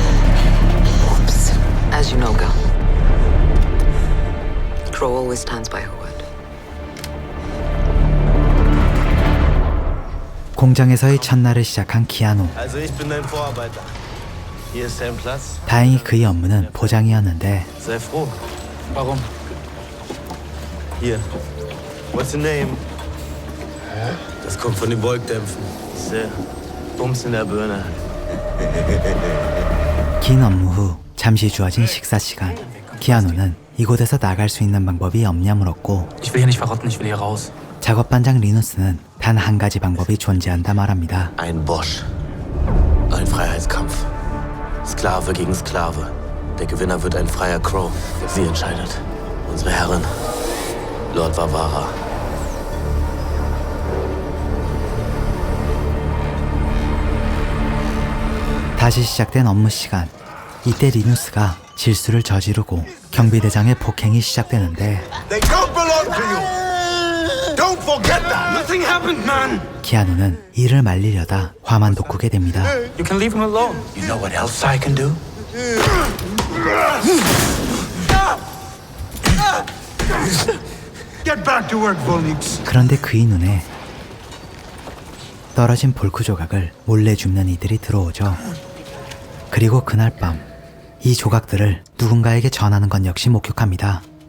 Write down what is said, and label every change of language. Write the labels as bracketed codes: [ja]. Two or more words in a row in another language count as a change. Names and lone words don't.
[en] As you know, girl. Crow always stands by her word. [ko] 공장에서의 첫날을 시작한 키아누. [de] Also ich bin dein Vorarbeiter. Hier ist dein Platz. [ko] 다행히 그의 업무는 포장이었는데 [de] Sei froh. Warum? Hier. [en] What's your name? [de] Das kommt von den Wolkdämpfen. Sehr. Bums in der Birne. [ko] 긴 업무 후 잠시 주어진 식사 시간. 키아누는 이곳에서 나갈 수 있는 방법이 없냐 물었고 [de] Ich will hier nicht verrotten, ich will hier raus. [ko] 작업반장 리누스는 단 한 가지 방법이 존재한다 말합니다. [de] Ein Bosch. Ein Freiheitskampf. Sklave gegen Sklave. Der Gewinner wird ein freier Crow. Sie entscheidet. Unsere Herrin. Lord Vavara. [ko] 다시 시작된 업무 시간. 이때 리누스가 질수를 저지르고 경비대장의 폭행이 시작되는데 [en] They don't belong to you. Don't forget that. Nothing happened, man. [ko] 키아누는 이를 말리려다 화만 돋구게 됩니다. [en] You can leave him alone. You know what else I can do? Get back to work, Volnix. [ko] 그런데 그의 눈에 떨어진 볼크 조각을 몰래 줍는 이들이 들어오죠. 그리고 그날 밤 이 조각들을 누군가에게 전하는 건 역시 목격합니다.